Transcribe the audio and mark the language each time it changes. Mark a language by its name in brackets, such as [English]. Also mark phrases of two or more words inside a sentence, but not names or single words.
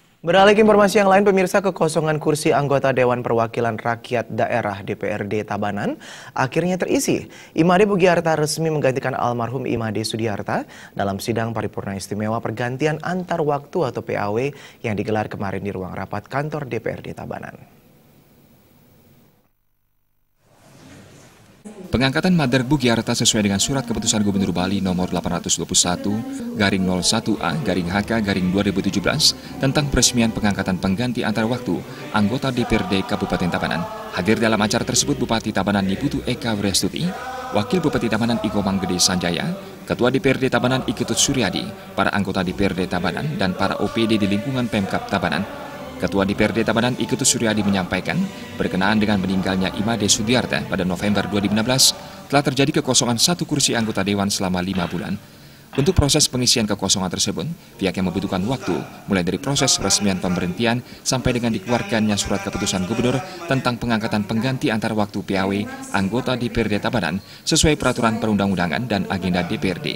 [Indonesian] Beralih ke informasi yang lain, pemirsa, kekosongan kursi anggota Dewan Perwakilan Rakyat Daerah DPRD Tabanan akhirnya terisi. Imade Bugiarta resmi menggantikan almarhum Imade Sudiarta dalam sidang paripurna istimewa pergantian antar waktu atau PAW yang digelar kemarin di ruang rapat kantor DPRD Tabanan. Pengangkatan Mother Bugiarta sesuai dengan Surat Keputusan Gubernur Bali nomor 821/01A/HK/2017 tentang peresmian pengangkatan pengganti antar waktu anggota DPRD Kabupaten Tabanan. Hadir dalam acara tersebut Bupati Tabanan Niputu Eka Wrestuti, Wakil Bupati Tabanan Iko Manggede Sanjaya, Ketua DPRD Tabanan Iketut Suryadi, para anggota DPRD Tabanan dan para OPD di lingkungan Pemkab Tabanan. Ketua DPRD Tabanan Iketut Suryadi menyampaikan, berkenaan dengan meninggalnya Imade Sudiarta pada November 2016, telah terjadi kekosongan satu kursi anggota Dewan selama 5 bulan. Untuk proses pengisian kekosongan tersebut, pihaknya membutuhkan waktu, mulai dari proses peresmian pemberhentian sampai dengan dikeluarkannya Surat Keputusan Gubernur tentang pengangkatan pengganti antar waktu PAW anggota DPRD Tabanan sesuai peraturan perundang-undangan dan agenda DPRD.